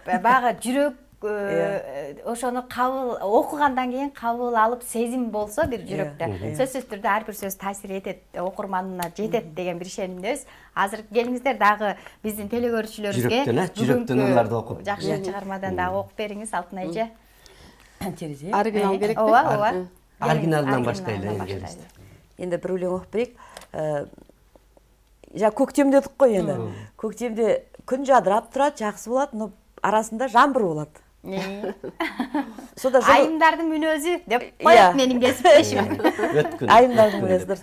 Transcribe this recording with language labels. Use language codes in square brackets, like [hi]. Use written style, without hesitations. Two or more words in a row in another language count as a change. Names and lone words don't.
[ky] Баягы жүрөк ошону кабыл окугандан кийин кабыл алып сезим болсо бир жүрөктө сөзсүз түрдө ар бир сөз таасир этет, окурманына жетет деген бир ишенимдебиз. Азыр келиңиздер дагы биздин телегөрүүчүлөрүбүзгө жүрөктөн ырларды окуп жакшы чыгармадан дагы окуп бериңиз Алтын эже. Оригинал керек ооба. Оригиналынан баштайлы. [kk] Енді бір өлең оқып берейік. Көктем дедік қой енді. Көктемде күн жадырап тұрады, жақсы болады, но арасында жаңбыр болады. Айымдардың мүнөзү деп қояды менің кесіптешім. Айымдардың мүнөзі.